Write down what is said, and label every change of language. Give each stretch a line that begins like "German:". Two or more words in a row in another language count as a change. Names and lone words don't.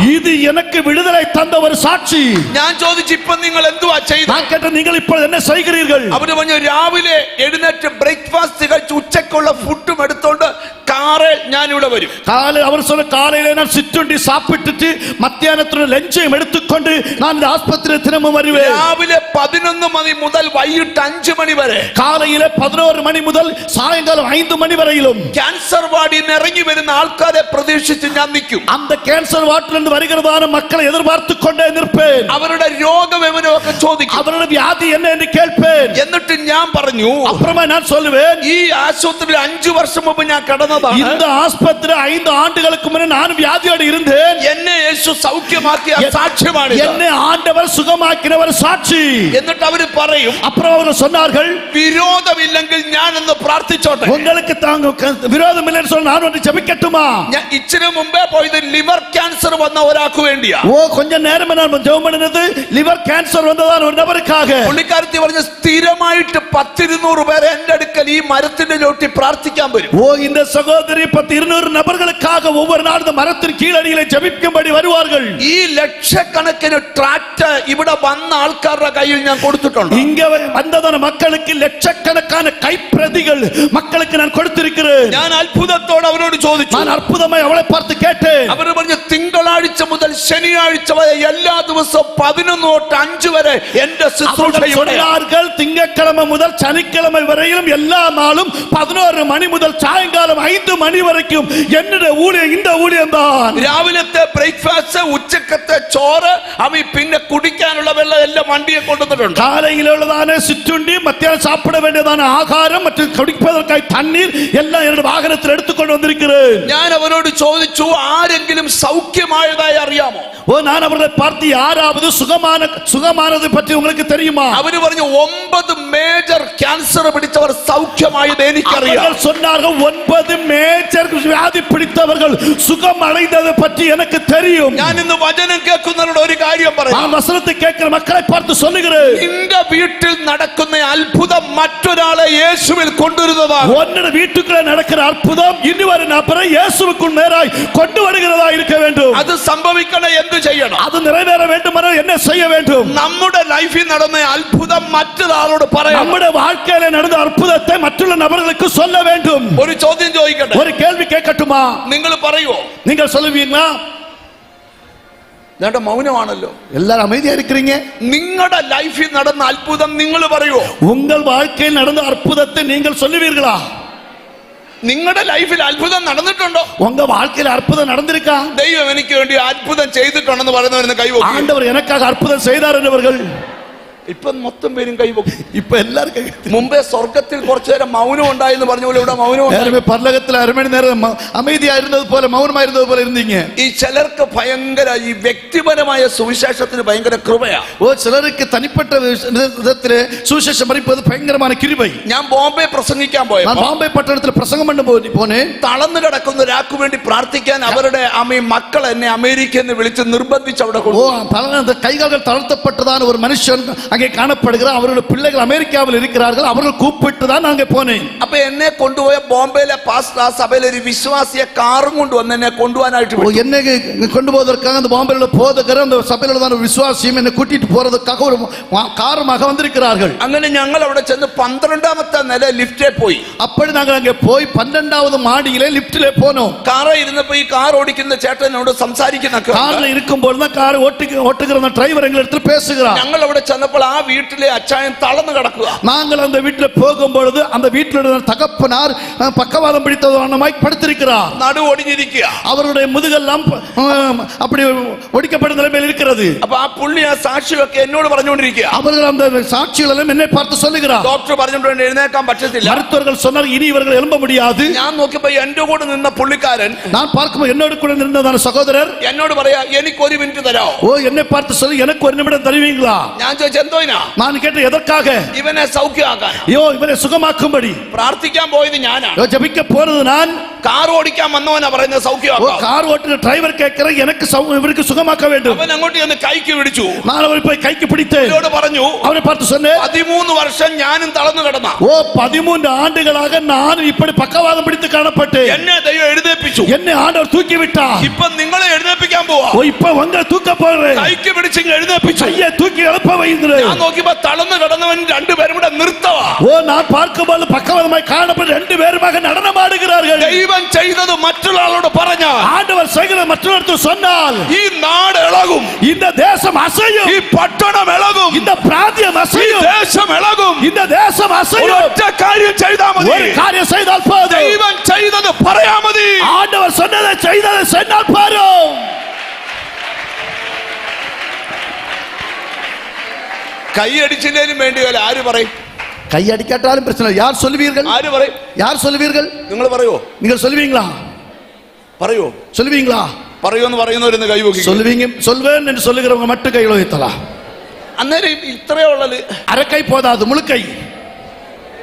Tamil: இது எனக்கு விடுதலை தந்த ஒரு சாட்சி.
Malayalam: ഞാൻ ചോദിച്ചു, ഇപ്പൊ നിങ്ങൾ എന്തുവാ ചെയ്തത്?
Tamil: நான் கேட்ட, நீங்கள் இப்பொழுது என்ன செய்கிறீர்கள்?
Malayalam: അവര് പറഞ്ഞു, രാവിലെ എഴുന്നേറ്റ് ബ്രേക്ക്ഫാസ്റ്റ് കഴിച്ച് ഉച്ചക്കുള്ള ഫുഡും എടുത്തോണ്ട് കാറിൽ ഞാൻ ഇവിടെ വരും.
Tamil: காலை அவர் சொன்ன, காலையில நான் சிற்றுண்டி சாப்பிட்டுட்டு மத்தியானத்துல லஞ்சையும் எடுத்துக்கொண்டு நான் இந்த ஆஸ்பத்திரியில் தினமும் வருவேன்.
Malayalam: രാവിലെ 11 മണി മുതൽ വൈകിട്ട് 5 മണി വരെ,
Tamil: காலையில 11 மணி முதல் சாயங்காலம் 5 மணி வரையிலும்
English: cancer ward
Malayalam: നിന്ന് ഇറങ്ങി വരുന്ന ആൾക്കാരെ പ്രതീക്ഷിച്ച് ഞാൻ നിൽക്കും.
Tamil: அந்த
English: cancer ward
Tamil: வருகிறதான மக்களை எதிர்பார்த்து கொண்டே நிற்பேன்.
Malayalam: അവരുടെ രോഗവിവരമൊക്കെ ചോദിക്കും.
Tamil: அவரோட வியாதி என்ன என்று கேட்பேன்.
Malayalam: എന്നിട്ട് ഞാൻ പറഞ്ഞു,
Tamil: அப்புறமா நான் சொல்லுவேன்,
Malayalam: ഈ ആശുപത്രിയിൽ 5 വർഷം മുമ്പ് ഞാൻ കടന്നതാണ്.
Tamil: இந்த ஆஸ்பத்திரி 5 ஆண்டுகளுக்கு முன்னே நான் வியாதியோடு இருந்தேன்.
Malayalam: എന്നെ യേശു സൗഖ്യമാക്കിയ സാക്ഷ്യമാണ്.
Tamil: என்னை ஆண்டவர் சுகமாக்கினவர் சாட்சி.
Malayalam: എന്നിട്ട് അവര് പറയും,
Tamil: அப்புறம் அவர் சொன்னார்கள்,
Malayalam: വിരോധമില്ലെങ്കിൽ ഞാൻ എന്ന് പ്രാർത്ഥിച്ചോട്ടെ.
Tamil: உங்களுக்கு தாங்க விரோதம் இல்லைன்னு சொல்லி நான் ஒன்று ஜெபிக்கட்டுமா?
Malayalam: ഞാൻ ഇച്ചിരി മുമ്പേ പോയത്
English: liver cancer
Malayalam: വന്ന ഒരാൾക്ക് വേണ്ടിയാ.
Tamil: ஓ கொஞ்ச நேரமே நான் ஜெபம் பண்ணினது
English: liver cancer
Tamil: வந்ததான ஒரு நபருக்காக.
Malayalam: പുള്ളിക്കാരത്തി പറഞ്ഞ സ്ഥിരമായിട്ട് 100-200 പേരെ എന്റെ അടുക്കൽ ഈ മരത്തിന്റെ ചോട്ടി പ്രാർത്ഥിക്കാൻ വരും.
Tamil: ஓ இந்த சகோதரி 100-200 நபர்களுக்காக ஒவ்வொரு நாளும் இந்த மரத்தின் கீழடியிலே ஜெபிக்கும்படி வருவார்கள்.
Malayalam: ഈ ലക്ഷക്കണക്കിന് ട്രാക്ട് ഇവിടെ വന്ന ആൾക്കാരുടെ കയ്യിൽ ഞാൻ കൊടുത്തിട്ടുണ്ട്.
Tamil: இங்க வந்ததான மக்களுக்கு லட்சக்கணக்கான கைப்பிரதிகள் மக்களுக்கு நான் கொடுத்திருக்கிறேன்.
Malayalam: ഞാൻ അത്ഭുതത്തോടെ അവരോട് ചോദിച്ചു.
Tamil: நான் அற்புதமாய் அவளை பார்த்து கேட்டேன்.
Malayalam: അവർ പറഞ്ഞു തിങ്കളാഴ്ച മുതൽ ശനിയാഴ്ച വരെ എല്ലാ ദിവസവും 11 തൊട്ട് 5 വരെ എന്റെ ശുശ്രൂഷയുണ്ട്.
Tamil: திங்கட்கிழமை முதல் சனிக்கிழமை வரையிலும் எல்லா நாளும் 11 மணி முதல் சாயங்காலம் 5 மணி வரைக்கும் என்னுடைய ஊழியம் இந்த ஊழியம் தான்.
Malayalam: രാവിലത്തെ ബ്രേക്ക്ഫാസ്റ്റ്, ഉച്ചക്കത്തെ ചോറ്, അവി പിന്നെ കുടിക്കാനുള്ള വെള്ളം എല്ലാം വണ്ടിയെ കൊണ്ടുവന്നിട്ടുണ്ട്.
Tamil: காலையில் உள்ளதான சிற்றுண்டி, மத்தியானம் சாப்பிட வேண்டியதான ஆகாரம் மற்றும் குடிப்பதற்காக தண்ணீர் எல்லாம் என்னுடைய வாகனத்தில் எடுத்துக்கொண்டு வந்திருக்கிறேன்.
Malayalam: ഞാൻ അവരോട് ചോദിച്ചു, ആരെങ്കിലും സൗഖ്യമായതായി അറിയാമോ?
Tamil: ஓ நான் அவர்களை பார்த்து யாராவது சுகமானது பற்றி உங்களுக்கு தெரியுமா?
Malayalam: അവര് പറഞ്ഞു 9
English: major cancer
Malayalam: പിടിച്ചവർ സൗഖ്യമായത് എനിക്കറിയാം.
Tamil: அவர்கள் சொன்னார்கள் 9 மேஜர் வியாதி பிடித்தவர்கள் சுகம் அடைந்தது பற்றி எனக்கு தெரியும்.
Malayalam: ഞാൻ ഇന്ന് വചനം കേൾക്കുന്നവരോട് ഒരു കാര്യം പറയാം.
Tamil: நான் வசனத்தை கேட்கிற மக்களை பார்த்து சொல்லுகிறேன்,
Malayalam: നിന്റെ വീട്ടിൽ നടക്കുന്ന അത്ഭുതം മറ്റൊരാളെ യേശുവിൽ കൊണ്ടുവരുന്നതാണ്.
Tamil: உன்னுடைய வீட்டுக்குள்ள நடக்கிற அற்புதம் இன்னொரு நபரை இயேசுவுக்குள் நேராய் கொண்டு வருகிறதா இருக்க வேண்டும்.
Malayalam: അത് സംഭവിക്കണേ എന്ത് ചെയ്യണം?
Tamil: அது நிறைவேற வேண்டுமானால் என்ன செய்ய வேண்டும்?
Malayalam: നമ്മുടെ ലൈഫിൽ നടന്ന അത്ഭുതം മറ്റൊരാളോട് പറയണം.
Tamil: நம்முடைய வாழ்க்கையில நடந்த அற்புதத்தை மറ്റുള്ള நபர்களுக்கு சொல்ல வேண்டும்.
Malayalam: ഒരു ചോദ്യം ചോദിക്കട്ടെ?
Tamil: ஒரு கேள்வி கேட்கட்டுமா?
Malayalam: നിങ്ങൾ പറയുവോ?
Tamil: நீங்கள் சொல்லுவீங்களா?
Malayalam: നേട്ട മൗനമാണല്ലോ.
Tamil: எல்லாரும் அமைதியா இருக்கிறீங்க.
Malayalam: നിങ്ങളുടെ ലൈഫിൽ നടന്ന അത്ഭുതം നിങ്ങൾ പറയുവോ?
Tamil: உங்கள் வாழ்க்கையில் நடந்த அற்புதத்தை நீங்கள் சொல்லுவீர்களா?
Malayalam: നിങ്ങളുടെ ലൈഫിൽ അത്ഭുതം നടന്നിട്ടുണ്ടോ?
Tamil: உங்க வாழ்க்கையில் அற்புதம் நடந்திருக்கா?
Malayalam: ദൈവം എനിക്ക് വേണ്ടി അത്ഭുതം ചെയ്തിട്ടുണ്ടെന്ന് പറയുന്നവരെന്ന് കൈവക്കും.
Tamil: ஆண்டவர் எனக்காக அற்புதம் செய்தார் என்றவர்கள்
Malayalam: ഇപ്പൊ മൊത്തം പേരും കൈവക്കും.
Tamil: இப்ப எல்லாரும்
Malayalam: മുമ്പേ സ്വർഗത്തിൽ കുറച്ചു നേരം മൗനം ഉണ്ടായെന്ന് പറഞ്ഞ പോലെ ഇവിടെ മൗനം.
Tamil: பரலோகத்தில் அரை மணி நேரம் அமைதியா இருந்தது போல, மௌனமா இருந்தது போல இருந்தீங்க.
Malayalam: ഈ ചിലർക്ക് ഭയങ്കര ഈ വ്യക്തിപരമായ സുവിശേഷത്തിന് ഭയങ്കര കൃപയാ.
Tamil: ஓ சிலருக்கு தனிப்பட்ட விதத்திலே சுவிசேஷம் அறிவிப்பது பயங்கரமான கிருபை.
Malayalam: ഞാൻ ബോംബെ പ്രസംഗിക്കാൻ
Tamil: நான்
Malayalam: പോയപ്പോൾ
Tamil: பாம்பே பட்டணத்தில் பிரசங்கம் பண்ண போனேன்.
Malayalam: തളർന്നു കിടക്കുന്ന ഒരാൾക്ക് വേണ്ടി പ്രാർത്ഥിക്കാൻ അവരുടെ മക്കൾ എന്നെ അമേരിക്കയിൽ നിന്ന് വിളിച്ച് നിർബന്ധിച്ച് അവിടെ ஓ കൊണ്ടുപോയി.
Tamil: அந்த கைகால்கள் தளர்த்தப்பட்டதான ஒரு மனுஷன் அங்கே காணப்படுகிறார். அவருடைய பிள்ளைகள் அமெரிக்காவில் இருக்கிறார்கள். அவர்கள் கூப்பிட்டு தான் அங்கே போனேன்.
Malayalam: അപ്പൊ എന്നെ കൊണ്ടുപോയ ബോംബെയിലെ പാസ്റ്റർ ആ സഭയിലെ ഒരു വിശ്വാസിയെ കാറും കൊണ്ടുവന്ന് എന്നെ കൊണ്ടുപോകാനായിട്ട് വിട്ടു.
Tamil: என்னை கொண்டு போவதற்காக அந்த பாம்பேல போதகர் அந்த சபையில உள்ள விசுவாசியும் என்னை கூட்டிட்டு போறதுக்காக ஒரு காரணமாக வந்திருக்கிறார்கள்.
Malayalam: അങ്ങനെ ഞങ്ങൾ അവിടെ ചെന്ന് 12ാമത്തെ നില ലിഫ്റ്റിൽ പോയി.
Tamil: அப்படி நாங்கள் அங்கே போய் 12வது மாடியிலே லிப்டிலே போனோம்.
Malayalam: കാറിൽ ഇരുന്നപ്പോ ഈ കാർ ഓടിക്കുന്ന ചേട്ടനോട് സംസാരിക്കുന്ന
Tamil: கார்ல இருக்கும்போது தான் கார் ஓட்டுகிற அந்த டிரைவர் எங்க இடத்துல பேசுகிறார்.
Malayalam: ഞങ്ങൾ അവിടെ ചെന്നപ്പോൾ ആ വീട്ടിലെ അച്ചായൻ തളർന്നു കിടക്കുക.
Tamil: நாங்கள் அந்த வீட்டில் போகும்பொழுது அந்த வீட்டில் தகப்பனார் பக்கவாதம் பிடித்தவனமாய் படுத்திருக்கிறார்.
Malayalam: നടു ഒടിഞ്ഞിരിക്കുക.
Tamil: அவருடைய മുതുകെല്ലാം அப்படி ஒடிக்கப்பட்ட நிலைமையில் இருக்கிறது.
Malayalam: അപ്പൊ ആ പുള്ളി ആ സാക്ഷിയൊക്കെ എന്നോട് പറഞ്ഞുകൊണ്ടിരിക്കുക.
Tamil: அவர்கள் அந்த சாட்சிகளெல்லாம் என்னை பார்த்து சொல்லுகிறார்.
Malayalam: ഡോക്ടർ പറഞ്ഞിട്ടുണ്ട് എഴുന്നേക്കാൻ പറ്റത്തില്ല.
Tamil: மருத்துவர்கள் சொன்னார் இனி இவர்கள் எழும்ப முடியாது.
Malayalam: ഞാൻ നോക്കിയപ്പോ എന്റെ കൂടെ നിന്ന പുള്ളിക്കാരൻ,
Tamil: நான் பார்க்கும்போது என்னோடு கூட இருந்ததான சகோதரர்
Malayalam: എന്നോട് പറയാ, എനിക്ക് 1 മിനിറ്റ് തരാമോ?
Tamil: ஓ என்னை பார்த்து சொல்லி எனக்கு 1 நிமிடம் தருவீங்களா?
Malayalam: ഞാൻ ചോദിച്ചു എന്തോയിനാ?
Tamil: நான் கேட்டேன் எதற்காக?
Malayalam: ഇവനെ സൗഖ്യമാക്കാൻ.
Tamil: ஐயோ இவனை சுகமாக்கும்படி.
Malayalam: പ്രാർത്ഥിക്കാൻ പോയത് ഞാനാണ്.
Tamil: ஜெபிக்க போறது நான்.
Malayalam: കാർ ഓടിക്കാൻ വന്നവനാ പറയുന്നത് ஓ സൗഖ്യമാക്കാം.
Tamil: கார் ஓட்டுற டிரைவர் கேட்கிற எனக்கு இவருக்கு சுகமாக்க வேண்டும்.
Malayalam: അവൻ അങ്ങോട്ട് ചെന്ന് കൈക്ക് പിടിച്ചു.
Tamil: நான் அவரை போய் கைக்கு பிடித்து
Malayalam: എന്നോട് പറഞ്ഞു,
Tamil: அவரை பார்த்து சொன்னேன்,
Malayalam: 13 വർഷം ഞാനും തളർന്നു കിടന്ന.
Tamil: ஓ 13 ஆண்டுகளாக நான் இப்படி பக்கவாதம் பிடித்து காணப்பட்டேன்.
Malayalam: എന്നെ ദൈവം എഴുന്നേൽപ്പിച്ചു.
Tamil: என்னை ஆண்டவர் தூக்கி விட்டார்.
Malayalam: ഇപ്പൊ നിങ്ങളെ എഴുന്നേൽപ്പിക്കാൻ പോവാ.
Tamil: ஓ இப்ப உங்களை தூக்க போறேன்.
Malayalam: കൈക്ക് പിടിച്ച് എഴുന്നേൽപ്പിച്ചു.
Tamil: கையை தூக்கி எழுப்ப வைக்கிறேன்.
Malayalam: ഞാൻ നോക്കിയപ്പോ തളർന്നു കിടന്നവൻ 2 പേരും കൂടെ നിർത്തവാ.
Tamil: ஓ நான் பார்க்கும்போது பக்கவாதமாய் காணப்பட்ட 2 பேருமாக நடனமாடுகிறார்கள்.
Malayalam: ദൈവം ചെയ്തത് മറ്റുള്ള ആളോട് പറഞ്ഞാൽ,
Tamil: ஆண்டவர் செய்கிற மற்றொருத்தர் சொன்னால்
Malayalam: ഈ നാട് ഇളകും,
Tamil: இந்த தேசம் அசையும்,
Malayalam: ഈ പട്ടണം ഇളകും,
Tamil: இந்த பிராந்தியம்
Malayalam: ഈ
Tamil: அசையும்,
Malayalam: ദേശം ഇളകും.
Tamil: இந்த தேசம் அசையும்.
Malayalam: ഒറ്റ കാര്യം ചെയ്താൽ മതി.
Tamil: ஒரு காரியம் செய்தால் போதும்.
Malayalam: ദൈവം ചെയ്തത് പറയാ മതി.
Tamil: ஆண்டவர் சொன்னதை செய்ததை சொன்னால் போதும்.
Malayalam: കൈയടിച്ചില്ലേലും വേണ്ടിയല്ല. ആര് പറയും?
Tamil: கை அடிக்காட்டாலும் பிரச்சனை. யார் சொல்லுவீர்கள்?
Malayalam: ആര് പറയും?
Tamil: யார் சொல்லுவீர்கள்?
Malayalam: നിങ്ങൾ പറയോ?
Tamil: நீங்கள் சொல்லுவீங்களா?
Malayalam: പറയോ?
Tamil: சொல்லுவீங்களா?
Malayalam: പറയുമെന്ന് പറയുന്നവരെന്ന് കൈവക്കി.
Tamil: சொல்லுவீங்க. சொல்வேன் என்று சொல்லுகிறவங்க மட்டும் கையில் வைத்தலாம்.
Malayalam: അന്നേരം ഇത്രയേ ഉള്ളത്.
Tamil: அரைக்கை போதாது, முழுக்கை.